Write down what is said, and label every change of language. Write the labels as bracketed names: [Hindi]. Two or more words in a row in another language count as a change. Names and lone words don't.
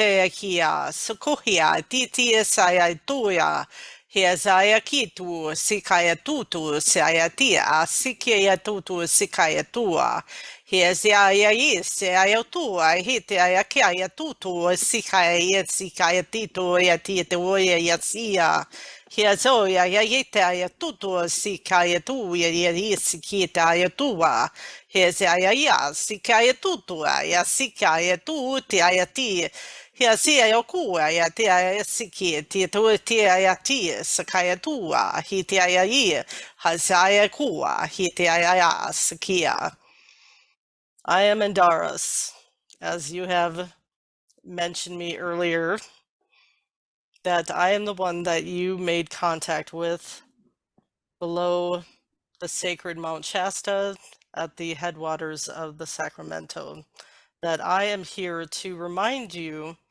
[English] te kia, sukuhia titi saya tuya, hia saya kitu sikaya tutu saya tia, sikia tutu sikaya tua, hia saya saya tua, hitia kia tutu sikaya titu ya titu ya sia. Hia zoya ya yita ya tutu sikaya tu ya sikita ya tua. He se aia ia, si kai tutu aia, si kai tu te aia ti. He si aia ku aia te aia siki, te tu te aia ti, sa kai tua, hi te aia i, ha se aia kua, hi te aia ia, sikia. I am Andaras, as you have mentioned me earlier, that I am the one that you made contact with below the sacred Mount Shasta at the headwaters of the Sacramento, that I am here to remind you